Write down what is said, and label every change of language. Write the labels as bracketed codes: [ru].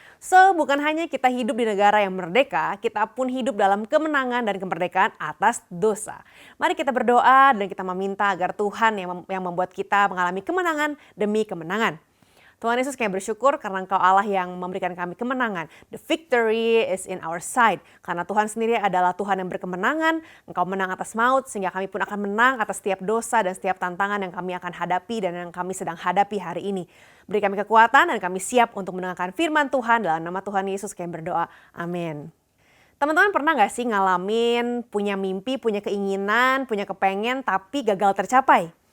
[id] So, bukan hanya kita hidup di negara yang merdeka, kita pun hidup dalam kemenangan dan kemerdekaan atas dosa. Mari kita berdoa dan kita meminta agar Tuhan yang membuat kita mengalami kemenangan demi kemenangan. Tuhan Yesus, kami bersyukur karena Engkau Allah yang memberikan kami kemenangan. [en] The victory is in our side. [id] Karena Tuhan sendiri adalah Tuhan yang berkemenangan. Engkau menang atas maut sehingga kami pun akan menang atas setiap dosa dan setiap tantangan yang kami akan hadapi dan yang kami sedang hadapi hari ini. Beri kami kekuatan dan kami siap untuk mendengarkan firman Tuhan. Dalam nama Tuhan Yesus kami berdoa. Amin. Teman-teman pernah gak sih ngalamin punya mimpi, punya keinginan, punya kepengen tapi gagal tercapai?